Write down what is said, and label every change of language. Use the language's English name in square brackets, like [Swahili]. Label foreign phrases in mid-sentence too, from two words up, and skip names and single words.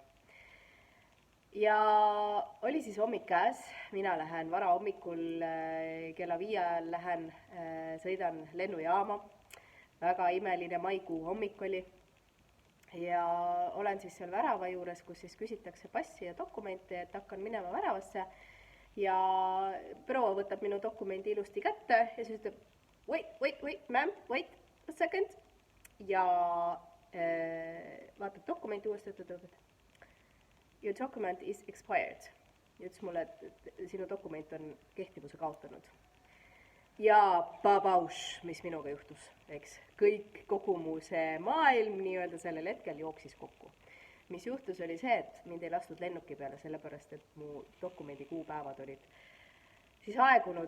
[Estonian] Ja oli siis hommik käes, mina lähen varahommikul kella 5 ajal sõidan lennujaama. Väga imeline maikuu hommik oli. Ja olen siis seal värava juures, kus siis küsitakse passi ja dokumente, et hakkan minema väravasse. Ja proua võtab minu dokumendi ilusti kätte ja siis ütleb, [English] wait, ma'am, wait a second. [Estonian] Ja vaatab dokumenti uuesti, ütleb, et [English] your document is expired. [Estonian] Ja ütles mulle, et sinu dokument on kehtivuse kaotanud. Ja babauš, mis minuga juhtus, eks. Kogu mu see maailm nii-öelda sellel hetkel jooksis kokku. Mis juhtus oli see, et mind ei lastud lennuki peale, sellepärast, et mu dokumendi kuupäevad olid siis aegunud.